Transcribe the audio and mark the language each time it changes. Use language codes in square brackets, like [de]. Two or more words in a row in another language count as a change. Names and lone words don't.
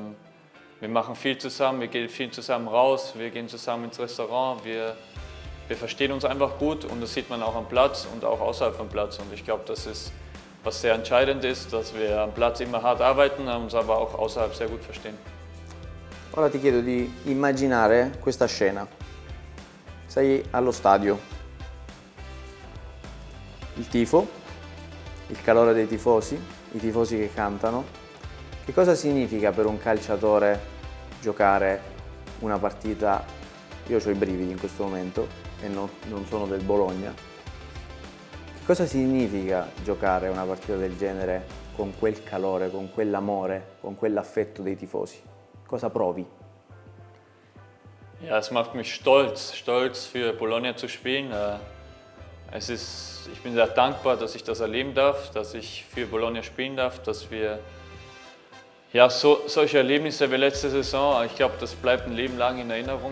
[de] Wir machen viel zusammen, wir gehen viel zusammen raus, wir gehen zusammen ins Restaurant, wir verstehen uns einfach gut und das sieht man auch am Platz und auch außerhalb vom Platz. Und ich glaube, das ist, was sehr entscheidend ist, dass wir am Platz immer hart arbeiten, uns aber auch außerhalb sehr gut verstehen. [it] Ora ti chiedo di immaginare questa scena. Sei allo stadio, il tifo, il calore dei tifosi, i tifosi che cantano. Che cosa significa per un calciatore giocare una partita? Io ho i brividi in questo momento e non sono del Bologna. Che cosa significa giocare una partita del genere con quel calore, con quell'amore, con quell'affetto dei tifosi? Cosa provi? [de] Ja, es macht mich stolz für Bologna zu spielen. Ich bin sehr dankbar, dass ich das erleben darf, dass ich für Bologna spielen darf, dass wir solche Erlebnisse wie letzte Saison, ich glaube, das bleibt ein Leben lang in Erinnerung.